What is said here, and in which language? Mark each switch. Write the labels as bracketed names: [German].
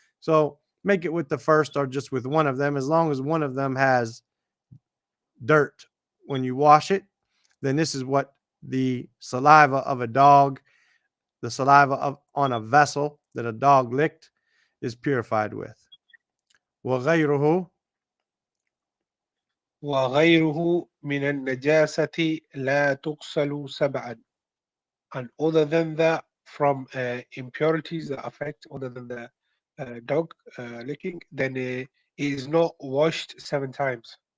[English] So make it with the first or just with one of them. As long as one of them has dirt when you wash it, then this is what the saliva of a dog, the saliva on a vessel that a dog licked, is purified with. [Arabic] وغيره, وغيره من النجاسة لا تغسل 7. [English] And other than that, from impurities that affect other than the dog licking, then it is not washed 7 times.